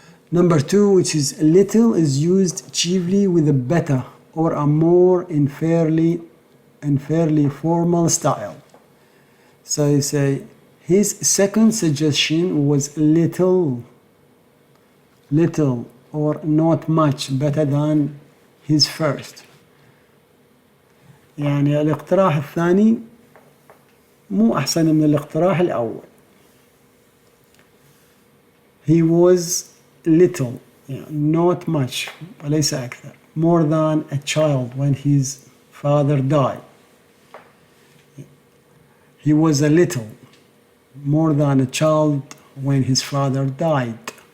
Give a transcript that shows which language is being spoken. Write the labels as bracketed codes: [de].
[en] Number 2, which is little, is used chiefly with a better or a more fairly formal style. So you say, his second suggestion was little or not much better than his first. [ar] يعني الاقتراح الثاني مو أحسن من الاقتراح الأول. [en] He was little, not much, [ar] وليس أكثر, [en] more than a child when his father died. He was a little more than a child when his father died.